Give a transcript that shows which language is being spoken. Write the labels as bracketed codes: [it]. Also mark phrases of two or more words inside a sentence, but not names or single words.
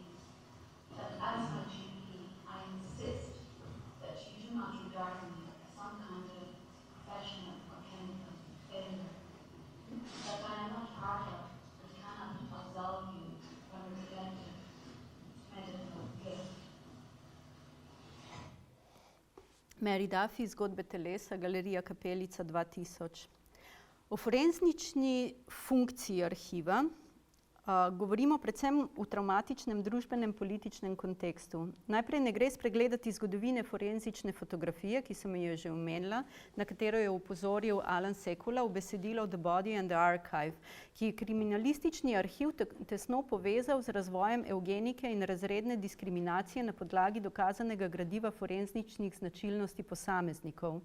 [en] That as my GP, I insist that you do not regard me as some kind of professional or chemical failure. That I am not part of, but cannot absolve you from your collective medical guilt. Mary Duffy, [sl] Zgodbe telesa, Galerija Kapelica 2000. O forenzični funkciji arhiva govorimo predvsem v travmatičnem družbenem političnem kontekstu. Najprej ne gre spregledati zgodovine forenzične fotografije, ki sem jo že omenila, na katero je opozoril Alan Sekula v besedilu The Body and the Archive, ki je kriminalistični arhiv tesno povezal z razvojem evgenike in razredne diskriminacije na podlagi dokazanega gradiva forenzičnih značilnosti posameznikov.